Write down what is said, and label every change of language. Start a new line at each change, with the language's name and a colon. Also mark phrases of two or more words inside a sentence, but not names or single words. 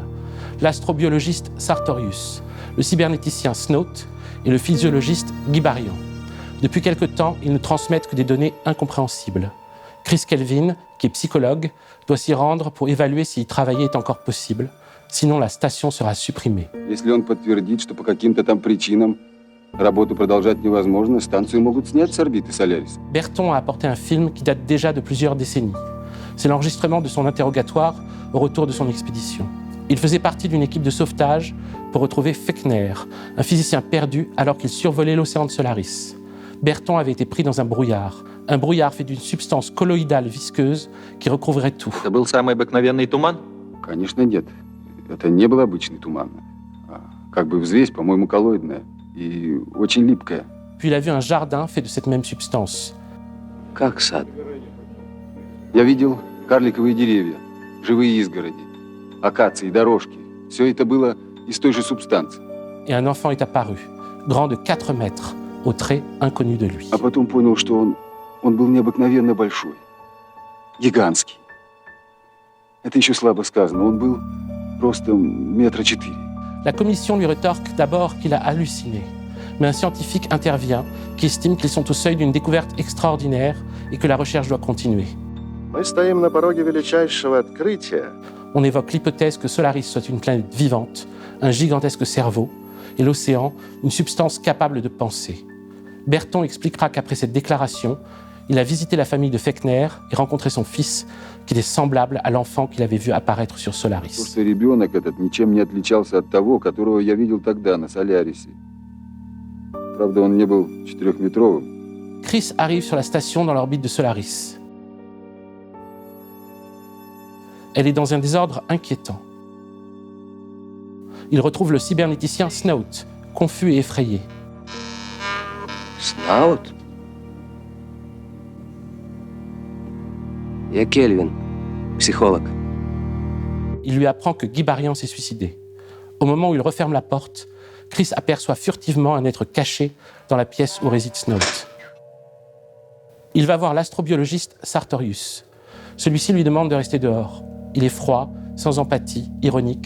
French: L'astrobiologiste Sartorius, le cybernéticien Snout et le physiologiste Guibarian. Depuis quelque temps, ils ne transmettent que des données incompréhensibles. Chris Kelvin, qui est psychologue, doit s'y rendre pour évaluer si y travailler est encore possible, sinon la station sera supprimée.
Russian: Если он подтвердит, что по каким-то там причинам работу продолжать невозможно, станцию могут снять с орбиты Solaris.
French: Berton a apporté un film qui date déjà de plusieurs décennies. C'est l'enregistrement de son interrogatoire au retour de son expédition. Il faisait partie d'une équipe de sauvetage pour retrouver Fechner, un physicien perdu alors qu'il survolait l'océan de Solaris. Berton avait été pris dans un brouillard fait d'une substance colloïdale visqueuse qui recouvrait tout.
Russian: Это был самый обыкновенный туман? Конечно, нет. Это не был обычный туман. Как бы взвесь, по-моему, коллоидная и очень липкая.
French: Puis il a vu un jardin fait de cette même substance.
Russian: Как сад? Я видел карликовые деревья, живые изгороди, акации, дорожки. Все это было из той же субстанции.
French: Et un enfant est apparu, grand de 4 mètres, aux traits inconnus de lui.
Russian: А потом понял, что он был необыкновенно большой, гигантский. Это еще слабо сказано, он был просто 4 метра.
French: La commission lui rétorque d'abord qu'il a halluciné. Mais un scientifique intervient qui estime qu'ils sont au seuil d'une découverte extraordinaire et que la recherche doit continuer.
Russian: Мы стоим на пороге величайшего открытия.
French: On évoque l'hypothèse que Solaris soit une planète vivante, un gigantesque cerveau, et l'océan une substance capable de penser. Berton expliquera qu'après cette déclaration, il a visité la famille de Fechner et rencontré son fils, qui était semblable à l'enfant qu'il avait vu apparaître sur Solaris.
Russian: Потому что ребенок этот ничем не отличался от того, которого я видел тогда на Солярисе. Правда, он не был 4-метровым.
French: Chris arrive sur la station dans l'orbite de Solaris. Elle est dans un désordre inquiétant. Il retrouve le cybernéticien Snout, confus et effrayé.
Russian: Снаут? Я Кельвин, психолог.
French: Il lui apprend que Guy Barian s'est suicidé. Au moment où il referme la porte, Chris aperçoit furtivement un être caché dans la pièce où réside Snout. Il va voir l'astrobiologiste Sartorius. Celui-ci lui demande de rester dehors. Il est froid, sans empathie, ironique.